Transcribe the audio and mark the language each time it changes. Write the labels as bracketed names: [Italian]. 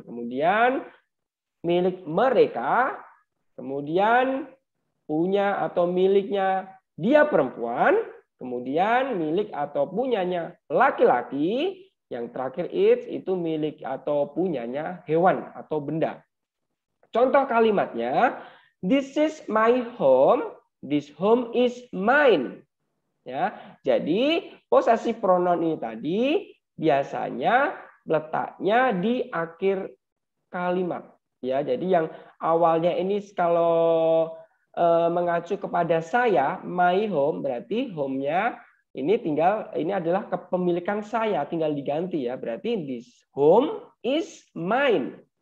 [Indonesian] Kemudian milik mereka. Kemudian punya atau miliknya dia perempuan. Kemudian milik atau punyanya laki-laki. Yang terakhir its itu milik atau punyanya hewan atau benda. Contoh kalimatnya, [English] this is my home, this home is mine. [Indonesian] Ya, jadi posesif pronoun ini tadi biasanya letaknya di akhir kalimat. Ya, jadi yang awalnya ini kalau mengacu kepada saya, [English] my home, [Indonesian] berarti home-nya ini adalah kepemilikan saya, tinggal diganti ya. Berarti [English] this home is mine.